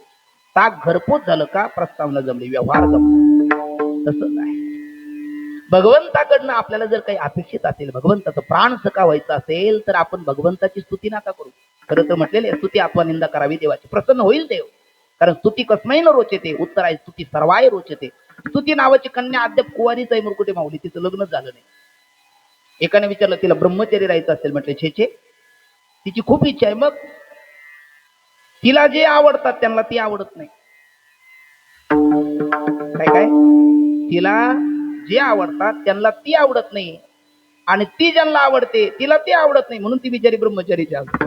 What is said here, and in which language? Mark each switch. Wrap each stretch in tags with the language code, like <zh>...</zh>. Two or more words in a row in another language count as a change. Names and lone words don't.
<mr>ताक घरपोच झालं का, प्रस्तावना जमली, व्यवहार जमला. तसंच आहे भगवंताकडनं. आपल्याला जर काही अपेक्षित असेल, भगवंताचं प्राण सखा व्हायचं असेल, तर आपण भगवंताची स्तुती नका करू. खरं तर म्हटलेले स्तुती आपण निंदा करावी देवाची, प्रसन्न होईल देव.</mr> <sa>कारण स्तुती कसमही न रोचते,</sa> <mr>उत्तर आहे</mr> <sa>स्तुती सर्वाय रोचते.</sa> <mr>स्तुती नावाची कन्या अद्याप कुवारीच आहे मुरकुटे माऊली, तिचं लग्नच झालं नाही. एकाने विचारलं तिला ब्रह्मचर्य राहायचं असेल, म्हटलं छे तिची खूप इच्छा आहे. मग तिला जे आवडतात त्यांना ती आवडत नाही. काय तिला जे आवडतात त्यांना ती आवडत नाही, आणि ती ज्यांना आवडते तिला ती आवडत नाही, म्हणून ती बिचारी ब्रह्मचारीची आहे.</mr>